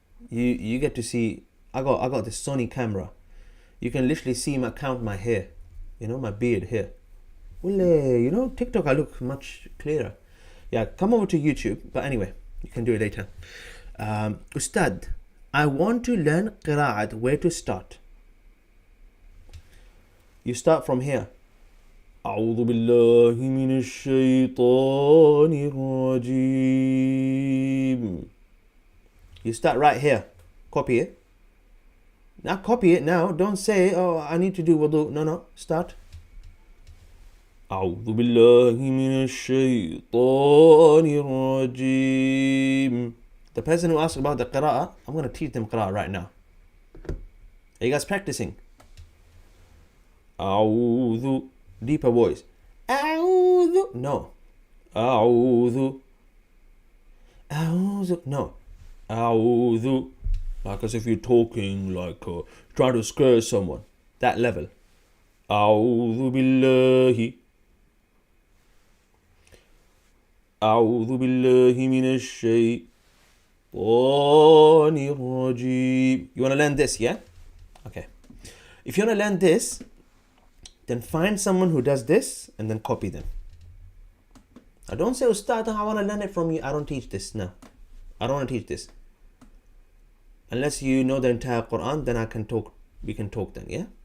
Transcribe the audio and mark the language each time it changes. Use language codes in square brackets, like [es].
[en] You get to see, I got this Sony camera. You can literally see count my hair, my beard here. Well, TikTok I look much clearer. Yeah, come over to YouTube. But anyway, you can do it later. Ustad, I want to learn qira'at. Where to start? You start from here. [ar] أعوذ بالله من الشيطان الرجيم. [en] You start right here. Copy it. Now copy it now. Don't say, oh, I need to do wudu. No. Start. [ar] أعوذ بالله من الشيطان الرجيم. [en] The person who asked about the qira'ah, I'm going to teach them qira'ah right now. Are you guys practicing? [ar] أعوذ. [en] Deeper voice. أعوذ. No. [ar] أعوذ. أعوذ. [en] No. [ar] أعوذ. [en] Like as if you're talking, like trying to scare someone. That level. [ar] أعوذ بالله. أعوذ بالله من الشيطان الرجيم. [en] You want to learn this, yeah? Okay. If you want to learn this, then find someone who does this and then copy them. I don't say, Ustad, I want to learn it from you. I don't teach this. No. I don't want to teach this. Unless you know the entire Quran, then we can talk then, yeah?